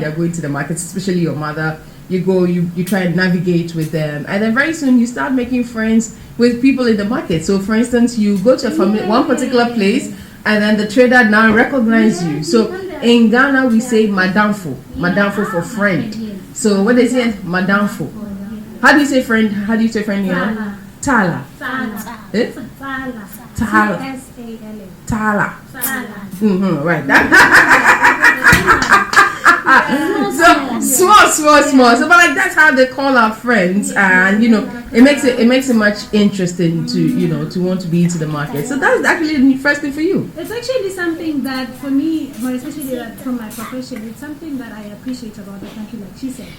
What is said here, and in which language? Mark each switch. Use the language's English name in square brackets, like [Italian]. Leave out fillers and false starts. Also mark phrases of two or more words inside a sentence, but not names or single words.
[English] they're going to the market, especially your mother. You go, you try and navigate with them, and then very soon you start making friends with people in the market. So, for instance, you go to one particular place, and then the trader now recognize you. So, in Ghana, we say [Akan] "madamfo," "madamfo" [English] for friend. So, what they say, "madamfo." How do you say friend? How do you say friend here? Tala. Eh? Tala. SALA. Tala. Sala. Right. Small. So, but like that's how they call our friends, and you know, it makes it much interesting to want to be into the market. So that's actually the first thing for you. It's actually something that for me, more especially from my profession, it's something that I appreciate about the country, like she said.